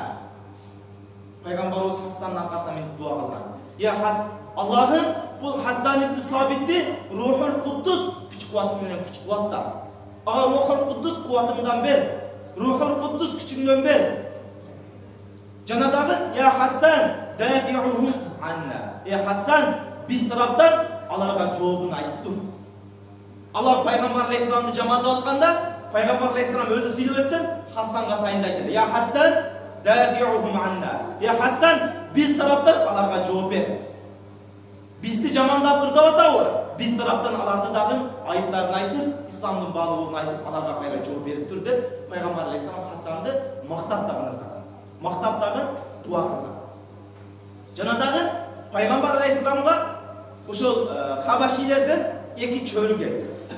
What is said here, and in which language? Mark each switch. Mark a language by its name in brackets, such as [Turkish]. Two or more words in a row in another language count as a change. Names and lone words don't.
[Kyrgyz] Пайгамбарыбыз Хасаннын аркасынан мынтип дуа кылган. Я Аллахым бул Хасан ибн Суабитти Рухул Куддус күч кубаты менен күч кубатта. Ага Рухул Куддус кубатыңдан бер. Рухул Куддус күчүңдөн бер. Жана дагы [Arabic] يا حسان دافعهم عنا. [Kyrgyz] Я Хасан биз тараптан аларга жообун айтып тур. Алар Пайгамбар алейхиссаламды жамандап атканда, Пайгамбар алейхиссалам өзү сүйлөбөстөн Хасанга тайындайт. [Arabic] يا حسان دافعهم عنا. [Kyrgyz] Я Хасан биз тараптан аларга жооп бер. Бизди жамандап ырдап атабы? Биз тараптан аларды дагы айыптарын айтып, исламдын баалуулугун айтып, аларга кайра жооп берип тур деп Пайгамбар алейхиссалам Хасанды мактап дагы ырдаган. Мактап дагы дуа кылган. Жана дагы Пайгамбар алейхиссаламга ошол хабашилерден эки чөрү келди.